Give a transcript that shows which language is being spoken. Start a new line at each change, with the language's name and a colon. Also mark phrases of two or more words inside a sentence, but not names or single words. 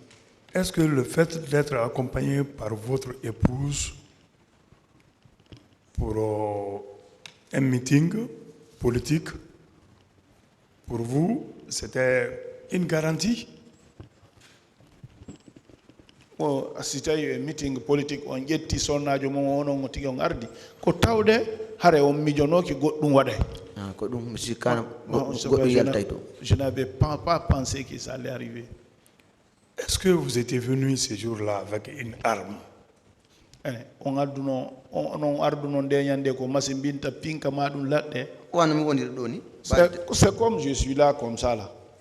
French: Est-ce que le fait d'être accompagné par votre épouse pour un meeting politique, pour vous, c'était une garantie? C'était un meeting politique,
Fula: on yetti sonnajo mo ono ngoti on ardi ko tawde hare on mijonoki goddum wade.
French: Je n'avais pas pensé que ça allait arriver. Est-ce que vous étiez venu ce jour-là avec une arme? C'est comme je suis là, comme ça là.